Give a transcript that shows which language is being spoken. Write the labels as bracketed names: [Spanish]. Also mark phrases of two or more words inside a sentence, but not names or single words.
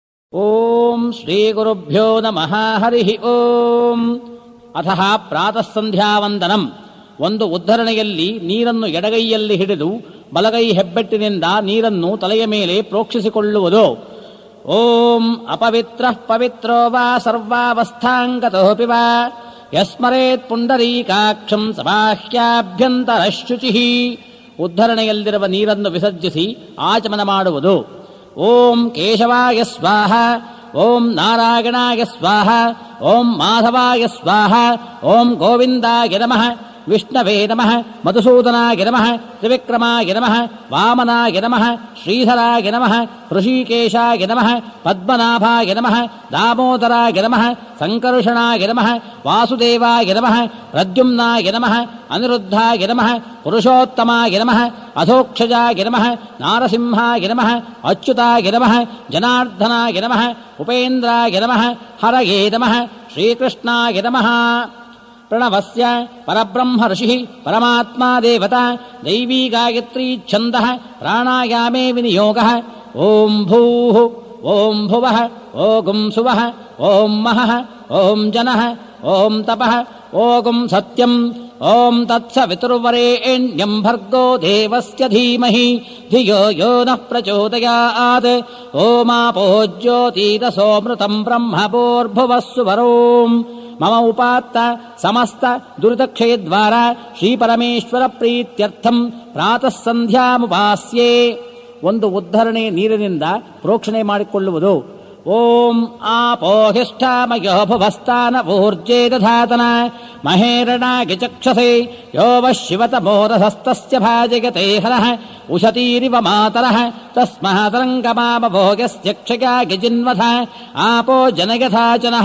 [Sanskrit] ಓಂ ಶ್ರೀ ಗುರುಭ್ಯೋ ನಮಃ ಹರಿ ಓಂ. ಅಥ ಪ್ರಾತಃ ಸಂಧ್ಯಾವಂದನಂ. [Kannada] ಒಂದು ಉದ್ಧರಣೆಯಲ್ಲಿ ನೀರನ್ನು ಎಡಗೈಯಲ್ಲಿ ಹಿಡಿದು ಬಲಗೈ ಹೆಬ್ಬೆಟ್ಟಿನಿಂದ ನೀರನ್ನು ತಲೆಯ ಮೇಲೆ ಪ್ರೋಕ್ಷಿಸಿಕೊಳ್ಳುವುದು. [Sanskrit] ಓಂ ಅಪವಿತ್ರಃ ಪವಿತ್ರೋ ವಾ ಸರ್ವಾವಸ್ಥಾಂಗತೋಪಿ ವಾ ಯಸ್ಮರೇತ್ ಪುಂಡರೀಕಾಕ್ಷಂ ಸಬಾಹ್ಯಾಭ್ಯಂತರಃ ಶುಚಿಃ. [Kannada] ಉದ್ಧರಣೆಯಲ್ಲಿರುವ ನೀರನ್ನು ವಿಸರ್ಜಿಸಿ ಆಚಮನ ಮಾಡುವುದು. [Sanskrit] ಓಂ ಕೇಶವಾಯ ಸ್ವಾಹ, ಓಂ ನಾರಾಯಣಾಯ ಸ್ವಾಹ, ಓಂ ಮಾಧವಾಯ ಸ್ವಾಹ, ಓಂ ಗೋವಿಂದಾಯ ನಮಃ, ವಿಷ್ಣವೇ ನಮಃ, ಮಧುಸೂದನಾಯ ನಮಃ, ತ್ರಿವಿಕ್ರಮಾಯ ನಮಃ, ವಾಮನಾಯ ನಮಃ, ಶ್ರೀಧರಾಯ ನಮಃ, ಋಷಿಕೇಶಾಯ ನಮಃ, ಪದ್ಮನಾಭಾಯ ನಮಃ, ದಾಮೋದರಾಯ ನಮಃ, ಸಂಕರ್ಷಣಾಯ ನಮಃ, ವಾಸುದೇವಾಯ ನಮಃ, ಪ್ರದ್ಯುಮ್ನಾಯ ನಮಃ, ಅನಿರುದ್ಧಾಯ ನಮಃ, ಪುರುಷೋತ್ತಮಾಯ ನಮಃ, ಅಧೋಕ್ಷಜಾಯ ನಮಃ, ನಾರಸಿಂಹಾಯ ನಮಃ, ಅಚ್ಯುತಾಯ ನಮಃ, ಜನಾರ್ದನಾಯ ನಮಃ, ಉಪೇಂದ್ರಾಯ ನಮಃ, ಹರಯೇ ನಮಃ, ಶ್ರೀಕೃಷ್ಣಾಯ ನಮಃ. ಪ್ರಣವಸ್ಯ ಪರಬ್ರಹ್ಮ ಋಷಿಃ ಪರಮಾತ್ಮಾ ದೇವತಾ ದೈವೀ ಗಾಯತ್ರೀ ಛಂದಃ ಪ್ರಾಣಾಯಾಮೇ ವಿನಿಯೋಗಃ. ಓಂ ಭೂಃ ಓಂ ಭುವಃ ಓಂ ಸುವಃ ಓಂ ಮಹಃ ಓಂ ಜನಃ ಓಂ ತಪಃ ಓಂ ಸತ್ಯಂ ಓಂ ತತ್ಸವಿತುರ್ವರೆಣ್ಯಂ ಭರ್ಗೋ ದೇವಸ್ಯ ಧೀಮಹಿ ಧಿಯೋ ಯೋ ನಃ ಪ್ರಚೋದಯಾತ್. ಓಮಾಪೋ ಜ್ಯೋತಿರಸೋಮೃತಂ ಬ್ರಹ್ಮಪೋರ್ಭುವಃ ಸುವರೋಂ. ಮಮ ಉಪಾತ್ತ ಸಮಸ್ತ ದುರಿತಕ್ಷಯದ್ವಾರ ಶ್ರೀಪರಮೇಶ್ವರ ಪ್ರೀತ್ಯರ್ಥಂ ಪ್ರಾತಃ ಸಂಧ್ಯಾಮುಪಾಸ್ಯೆ. [Kannada] ಒಂದು ಉದ್ಧರಣೆ ನೀರಿನಿಂದ ಪ್ರೋಕ್ಷಣೆ ಮಾಡಿಕೊಳ್ಳುವುದು. [Sanskrit] ಓಂ ಆಪೋಹಿಷ್ಠಾಮಯೋ ಭುವಸ್ಥಾನ ಊರ್ಜೇ ದಧಾತನ ಮಹೇರಣಾಗಿ ಚಕ್ಷಸೆ ಯೋ ವಃ ಶಿವತಮೋರಸಸ್ತಸ್ಯ ಭಾಜಯತೆ ಹರಃ ಉಶತೀರಿವ ಮಾತರಃ ತಸ್ಮಾತರಂಗಮಾಮಭೋಗಸ್ಯ ಕ್ಷಯಾಗಿ ಜಿನ್ವಥ ಆಪೋ ಜನಯಥಾಚನಃ.